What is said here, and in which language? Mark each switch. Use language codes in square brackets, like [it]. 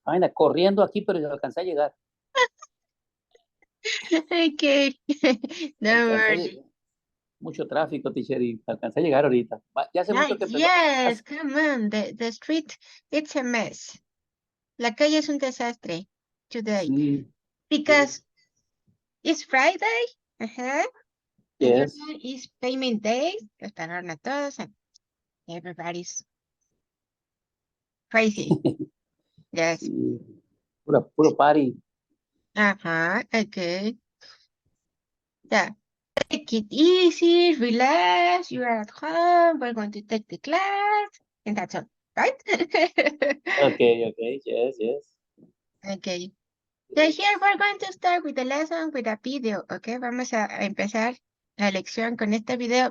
[es] Fine, corriendo aquí, pero ya alcancé a llegar. [en] Okay, don't worry. [es] Mucho tráfico, teacher, y alcancé a llegar ahorita. Ya hace mucho que empezó. [en] Yes, come on, the street, it's a mess. [es] La calle es un desastre today Sí, [en] because it's Friday. Uh-huh. And yes. today is payment day. [es] Están a todos [en] and everybody's crazy. Yes. [es] Sí, puro party. [en] Uh-huh. Okay. Yeah. Take it easy, relax. You are at home. We're going to take the class. And that's all, right? Okay, yes, yes. Okay. So here we're going to start with the lesson with a video, okay? [es] Vamos a empezar la lección con este video.